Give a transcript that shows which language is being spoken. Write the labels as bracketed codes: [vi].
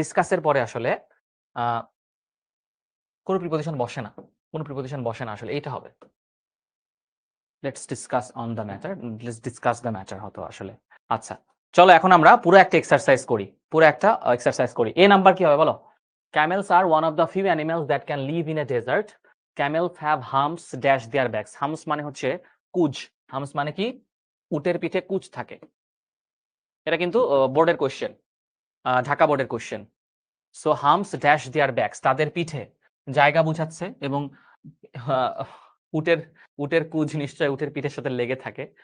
[bn] ডিসকাসের পরে আসলে কোনো প্রিপোজিশন বসে না, কোনো প্রিপোজিশন বসে না আসলে, এইটা হবে। [en] let's discuss on the matter, let's discuss the matter [bn] হতো আসলে। আচ্ছা, চলো এখন আমরা পুরো একটা এক্সারসাইজ করি, পুরো একটা এক্সারসাইজ করি। এ নাম্বার কি হবে বলো? [en] Camels are one of the few animals that can live in a desert. Camels have humps dash their backs. [bn] Humps মানে হচ্ছে কুজ। হামস মানে কি? উটের পিঠে কুজ থাকে। এটা কিন্তু বোর্ডের কোশ্চেন, ঢাকা বোর্ডের কোশ্চেন। সো হামস ড্যাশ দেয়ার ব্যাকস, তাদের পিঠে জায়গা বুঝাচ্ছে, এবং উটের উটের কুজ নিশ্চয় উটের পিঠের সাথে লেগে থাকে।